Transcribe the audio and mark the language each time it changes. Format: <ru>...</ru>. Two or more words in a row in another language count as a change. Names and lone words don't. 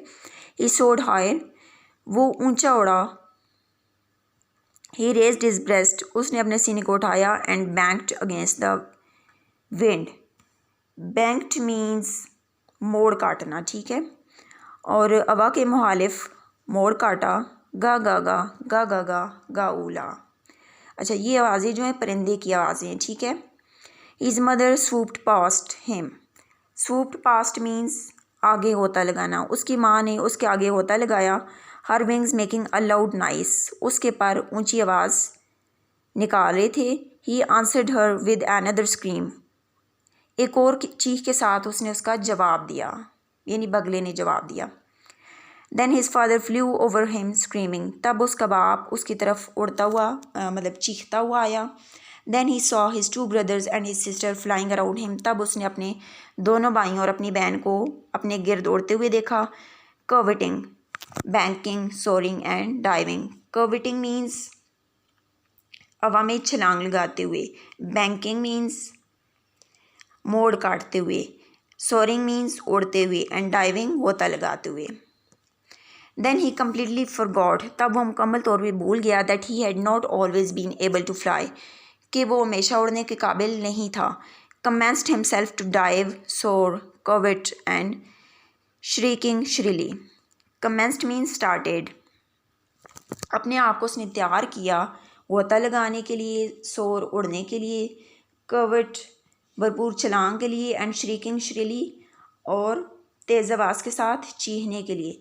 <en>He soared higher,</en> <hi>वो ऊंचा उड़ा।</hi> <en>He raised his breast,</en> <hi>उसने अपने सीने को उठाया।</hi> <en>And banked against the wind. Banked means</en> <hi>मोड़ काटना, ठीक है। और हवा के मुखालिफ मोड़ काटा। गा गा गा गा गा गा गा उला। अच्छा, ये आवाज़ें जो हैं परिंदे की आवाज़ें हैं, ठीक है।</hi> <en>His mother swooped past him. Swooped past means</en> <hi>आगे होता लगाना, उसकी माँ ने उसके आगे होता लगाया।</hi> <en>Her wings making a loud nice,</en> <hi>उसके पर ऊंची आवाज़ निकाल रहे थे।</hi> <en>He answered her with another scream,</en> <hi>एक और चीख के साथ उसने उसका जवाब दिया, यानी बगले ने जवाब दिया।</hi> <en>Then his father flew over him screaming,</en> <hi>तब उसका बाप उसकी तरफ उड़ता हुआ मतलब चीखता हुआ आया।</hi> <en>Then he saw his two brothers and his sister flying around him,</en> <hi>तब उसने अपने दोनों भाइयों और अपनी बहन को अपने गिर्द उड़ते हुए देखा।</hi> <en>Curvetting, banking, soaring and diving. Curvetting means</en> <hi>हवा में छलांग लगाते हुए।</hi> <en>Banking means</en> <hi>मोड़ काटते हुए।</hi> <en>Soaring means</en> <hi>उड़ते हुए।</hi> <en>And diving</en> <hi>गोता लगाते हुए।</hi> <en>Then he completely forgot,</en> <hi>तब वो मुकम्मल तौर पे भूल गया</hi> <en>that he had not always been able to fly,</en> <hi>कि वो हमेशा उड़ने के काबिल नहीं था।</hi> <en>Commenced himself to dive, soar, curvet and shrieking shrilly. Commenced means started,</en> <hi>अपने आप को उसने तैयार किया गोता लगाने के लिए, सोर उड़ने के लिए, कर्विट भरपूर छलांग के लिए,</hi> <en>and shrieking shrilly</en> <hi>और तेज़ आवाज़ के साथ चीखने के लिए।</hi>